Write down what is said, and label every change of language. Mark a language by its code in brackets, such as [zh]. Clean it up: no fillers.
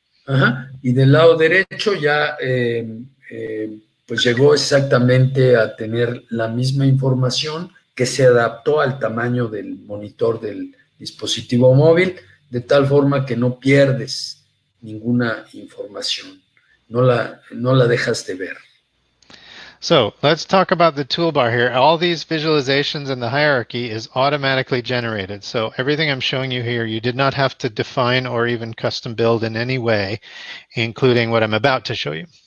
[es] Ajá. Y del lado derecho ya pues llegó exactamente a tener la misma información que se adaptó al tamaño del monitor del dispositivo móvil, de tal forma que no pierdes ninguna información, no la dejas de ver. [en] So let's talk about the toolbar here. All these visualizations and the hierarchy is automatically generated. So everything I'm showing you here, you did not have to define or even custom build in any way, including what I'm about to show you.